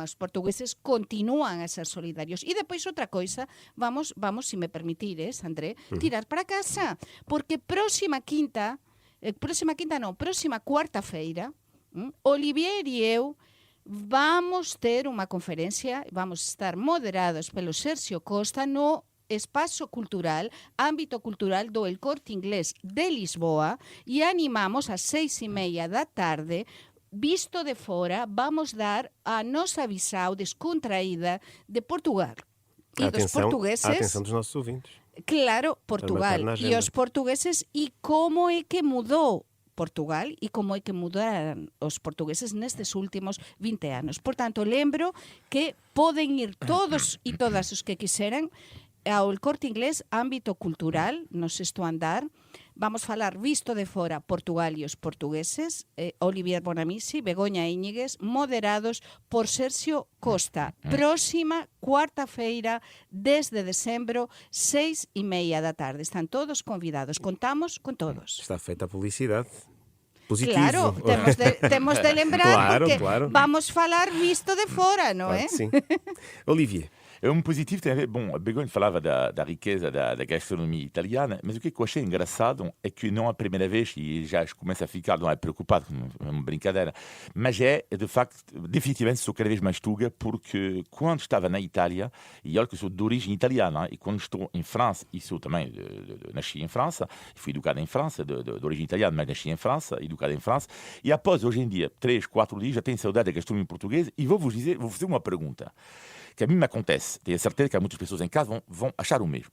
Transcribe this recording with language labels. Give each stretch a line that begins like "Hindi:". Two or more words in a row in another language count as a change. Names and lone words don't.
Galician: Os portugueses continúan a ser solidarios. E depois outra coisa, vamos, se me permitires, André, tirar para casa, porque próxima cuarta-feira, Olivier e eu vamos ter unha conferencia, vamos estar moderados pelo Sergio Costa no espazo cultural, ámbito cultural do El Corte Inglés de Lisboa, e animamos ás 6:30 da tarde.
Portuguese: Visto de fora, vamos dar a nosa visão descontraída de Portugal. E dos portugueses... A atenção dos nossos ouvintes. Claro, Portugal. E os portugueses, e como é que mudou Portugal e como é que mudaram os portugueses nestes últimos 20 anos.
Galician: Portanto, lembro que poden ir todos e todas os que quixeran ao El Corte Inglés, ámbito cultural, no sexto andar.
Portuguese: Vamos falar visto de fora Portugal e os portugueses, Olivier Bonamici, Begoña Íñiguez, moderados por Sergio Costa.
Galician: Próxima cuarta-feira, 10 de decembro, 6:30 da tarde. Están todos convidados. Contamos con todos.
Portuguese: Está feita a publicidade. Positivo. Claro, temos de lembrar, porque vamos falar visto de fora,
Galician: non é?
Portuguese: Sim. Olivier. É um positivo, tem a ver. Bom, a Begonha falava da riqueza da gastronomia italiana, mas o que eu achei engraçado é que não é a primeira vez, e já começa a ficar, não é preocupado, é uma brincadeira, mas de facto, definitivamente sou cada vez mais tuga, porque quando estava na Itália, e olha que eu sou de origem italiana, e quando estou em França, e sou também, nasci em França, fui educado em França, de origem italiana, mas nasci em França, educado em França, e após, hoje em dia, 3, 4 dias, já tenho saudade da gastronomia portuguesa, e vou fazer uma pergunta que a mim me acontece, tenho a certeza que há muitas pessoas em casa vão achar o mesmo.